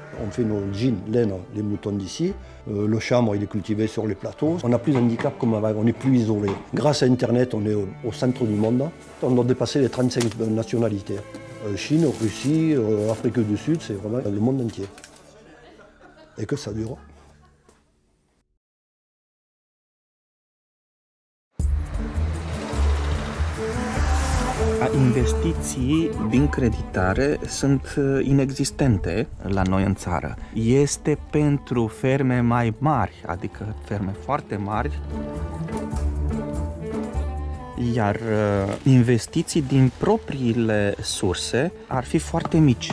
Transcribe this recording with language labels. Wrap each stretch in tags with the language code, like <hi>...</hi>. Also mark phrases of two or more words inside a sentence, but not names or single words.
<fr>On fait nos jeans, laine, les moutons d'ici. Le chanvre, il est cultivé sur les plateaux. On n'a plus d'handicap comme avant, on n'est plus isolé. Grâce à Internet, on est au centre du monde. On doit dépasser les 35 nationalités. Chine, Russie, Afrique du Sud, c'est vraiment le monde entier. Et que ça dure.</fr> <ro>Investiții din creditare sunt inexistente la noi în țară. Este pentru ferme mai mari, adică ferme foarte mari, iar investiții din propriile surse ar fi foarte mici.</ro>